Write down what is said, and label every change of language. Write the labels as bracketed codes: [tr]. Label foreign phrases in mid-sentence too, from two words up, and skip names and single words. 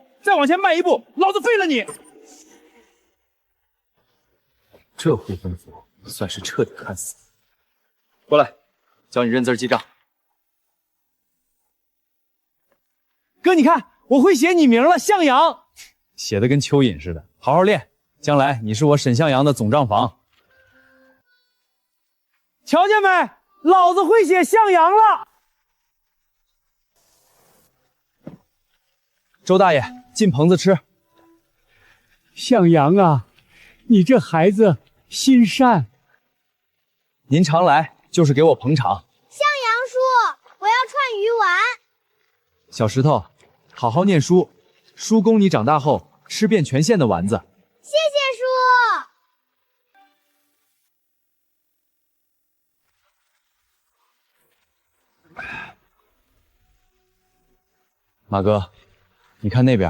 [zh] 再往前邁一步，老子廢了你！這回吩咐算是徹底看死。過來，教你認字記賬。哥，你看我會寫你名了，向陽。寫的跟蚯蚓似的。好好练，将来你是我沈向陽的總賬房。瞧见没？老子會寫向陽了。周大爺，進棚子吃。向陽啊，你这孩子心善。您常来就是给我捧场。向陽叔，我要串魚丸。小石頭，好好念書，叔供你長大後吃遍全縣的丸子。謝謝叔。馬哥，你看那邊，